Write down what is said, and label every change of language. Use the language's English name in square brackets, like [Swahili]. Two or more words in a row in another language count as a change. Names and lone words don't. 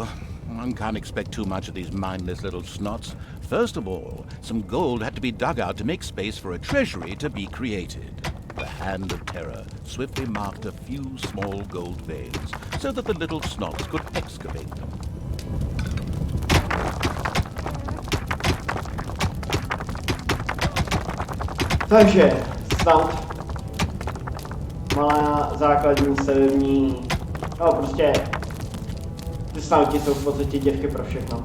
[English] One can't expect too much of these mindless little snots. First of all, some gold had to be dug out to make space for a treasury to be created. The hand of terror swiftly marked a few small gold veins so that the little snots could excavate them. [Czech] Takže snad malá základní stavební, no prostě ty snauti jsou v podstatě děvky pro všechno.